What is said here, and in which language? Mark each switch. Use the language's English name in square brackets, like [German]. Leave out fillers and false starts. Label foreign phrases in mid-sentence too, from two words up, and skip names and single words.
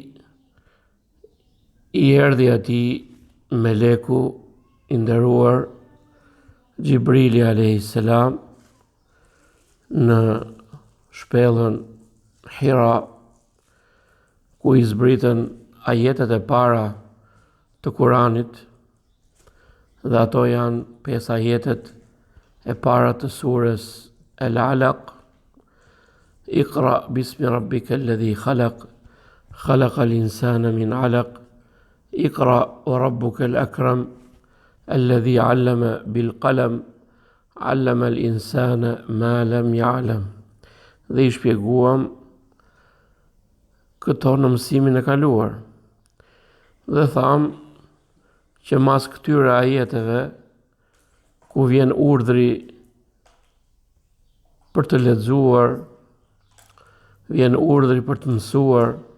[Albanian] I erdhi atij meleku I nderuar Gjibrili [Arabic] عليه السلام [Albanian] në shpellën Hira, ku I zbritën ajetet e para të Kuranit, dhe ato janë 5 ajetet e para të surës Al-Alaq. [Arabic] اقرأ باسم ربك الذي خلق، خلق الإنسان من علق. اقرأ وربك الأكرم، الذي علم بالقلم، علم الإنسان ما لم يعلم. [Albanian] Dhe I shpjeguam këto në mësimin e kaluar. Dhe tham që mas këtyre ajeteve ku vjen urdhri për të lexuar, vjen urdhri për të mësuar,